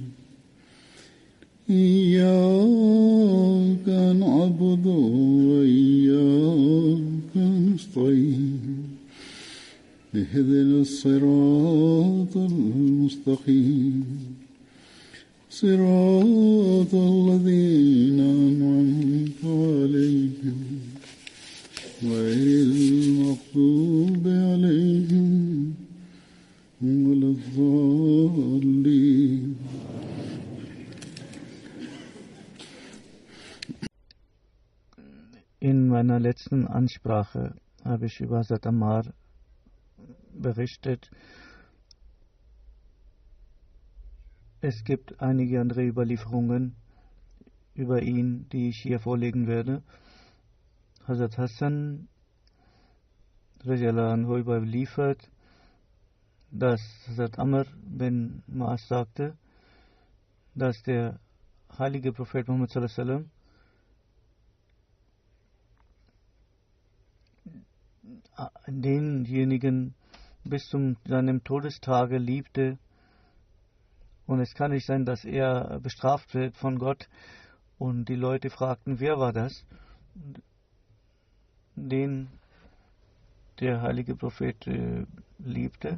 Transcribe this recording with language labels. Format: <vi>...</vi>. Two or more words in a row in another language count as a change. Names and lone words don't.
<ar>إياك نعبد وإياك نستعين اهدنا الصراط المستقيم صراط الذين أنعمت عليهم غير المغضوب عليهم ولا الضالين.</ar> <de>In meiner letzten Ansprache habe ich über Hazrat Ammar berichtet. Es gibt einige andere Überlieferungen über ihn, die ich hier vorlegen werde. Hazrat Hassan</de> <ar>رضي الله عنه</ar> <de>überliefert, dass Hazrat Amr bin Maas sagte, dass der heilige Prophet Muhammad</de> <ar>صلى الله عليه وسلم</ar> <de>denjenigen bis zu seinem Todestage liebte, und es kann nicht sein, dass er bestraft wird von Gott. Und die Leute fragten, wer war das, den der heilige Prophet liebte?</de>